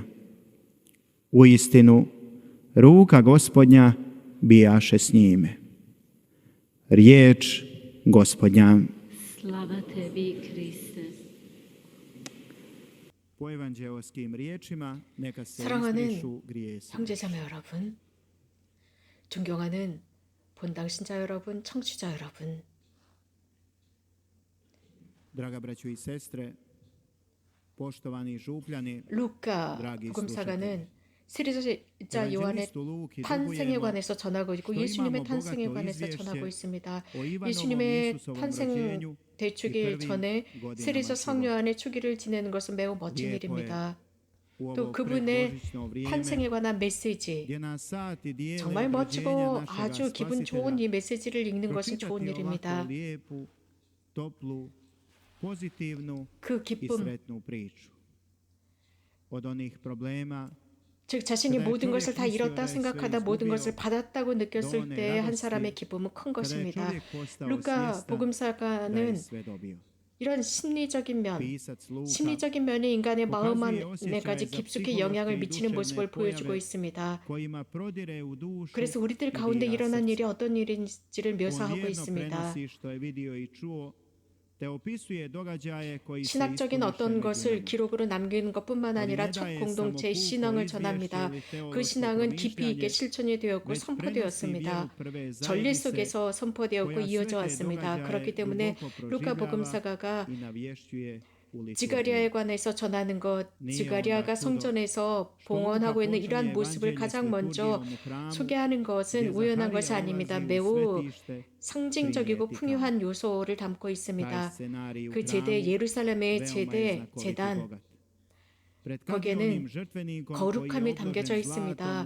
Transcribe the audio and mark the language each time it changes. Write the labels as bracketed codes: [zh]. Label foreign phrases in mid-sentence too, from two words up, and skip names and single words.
[hr] Uistinu, ruka Gospodnja bijaše s njime. Riječ Gospodnja. Slava tebi, Kriste. Po evanđeoskim riječima neka se [ko] 사랑하는 [hr] izbrišu grijesi. [ko] 형제자매 여러분, 존경하는 본당 신자 여러분, 청취자 여러분, [hr] Draga braćo i sestre, poštovani župljani, [ko] 루카 [hr] dragi [ko] 복음사가는 세례자 요한의 [hr] Evanđelistu Luki [ko] 탄생에 [hr] dugujemo [ko] 관해서 전하고 있고 [hr] što [ko] 예수님의 [hr] imamo [ko] 탄생에 [hr] bogato [ko] 관해서 [hr] izvješće [ko] 전하고 있습니다. [hr] o Ivanovom [ko] 예수님의 [hr] Isusovom [ko] 탄생 [hr] rođenju [ko] 대축일 [hr] i prvim [ko] 전에 [hr] godinama [ko] 세례자 [hr] života. [ko] 성요한의 축일을 지내는 것은 매우 멋진 [hr] Lijepo je [ko] 일입니다. [hr] U [ko] 또 [hr] ovo [ko] 그분의 [hr] predbožićno vrijeme [ko] 탄생에 관한 메시지, [hr] gdje nas sati dijele [ko] 정말 [hr] rođenja [ko] 멋지고 [hr] našega [ko] 아주 기분 좋은 [hr] Spasitelja, [ko] 이 메시지를 읽는 것은 [hr] pročitati [ko] 좋은 [hr] ovako [ko] 일입니다. [hr] lijepu, toplu, pozitivnu [ko] 그 [hr] i [ko] 기쁨, [hr] sretnu priču. Od onih problema [ko] 즉 자신이 모든 것을 다 잃었다 생각하다 모든 것을 받았다고 느꼈을 때 한 사람의 기쁨은 큰 [hr] kada je [ko] 것입니다. [hr] čovjek postao [ko] 루카 [hr] svjestan da je [ko] 복음사가는 [hr] sve dobio. [ko] 이런 심리적인 면, [hr] Pisac Luka [ko] 심리적인 면이 인간의 마음 [hr] pokazuje [ko] 안에까지 [hr] osjećaje za [ko] 깊숙이 영향을 [hr] psihološke i [ko] 미치는 모습을 [hr] duševne [ko] 보여주고 [hr] pojave [ko] 있습니다. [hr] kojima prodire u dušu [ko] 그래서 우리들 [hr] i [ko] 가운데 [hr] dira [ko] 일어난 [hr] srce. [ko] 일이 어떤 일인지를 [hr] On [ko] 묘사하고 [hr] vjerno [ko] 있습니다. [hr] prenosi što je vidio i čuo, te opisuje događaje koji se [ko] 신학적인 [hr] ispuniše [ko] 어떤 [hr] među [ko] 것을 [hr] nama. [ko] 기록으로 남기는 것뿐만 아니라 첫 공동체의 신앙을 전합니다. 그 신앙은 깊이 있게 실천이 되었고 [hr] već prenosi [ko] 선포되었습니다. [hr] vjeru prve [ko] 전례 [hr] zajednice [ko] 속에서 선포되었고 [hr] koja sve [ko] 이어져 [hr] te [ko] 왔습니다. [hr] događaje [ko] 그렇기 때문에 [hr] duboko [ko] 루카 [hr] proživljava [ko] 복음사가가 [hr] i navješćuje u liturgiji. [ko] 지가리아에 관해서 전하는 것, 지가리아가 성전에서 봉헌하고 있는 이러한 모습을 가장 먼저 소개하는 것은 우연한 것이 아닙니다. 매우 상징적이고 풍요한 요소를 담고 있습니다. 그 제대, 예루살렘의 제대, 제단, 거기에는 거룩함이 담겨져 있습니다.